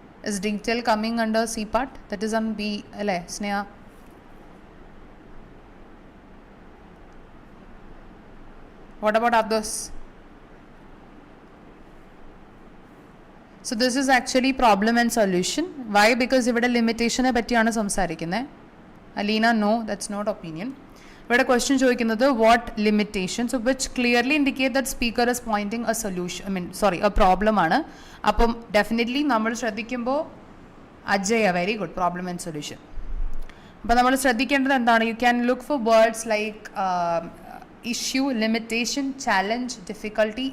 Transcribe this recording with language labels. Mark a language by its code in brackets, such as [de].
[en] Is detail coming under C part? That is on B [ml] അല്ലേ [en] Sneha? What about others? So this is actually problem and solution. Why? [ml] Because ഇവിടെ ലിമിറ്റേഷനെ പറ്റിയാണ് സംസാരിക്കുന്നത്. [en] Alina, no, that's not opinion. [ml] ഇവിടെ question ചോദിക്കുന്നത് [en] What limitations which clearly indicate that speaker is pointing a solution a problem ആണ്. [ml] അപ്പം definitely നമ്മൾ ശ്രദ്ധിക്കുമ്പോൾ Ajaya very good problem and solution. അപ്പോൾ നമ്മൾ ശ്രദ്ധിക്കേണ്ടത് എന്താണ്? [en] You can look for words like issue, limitation, challenge, difficulty.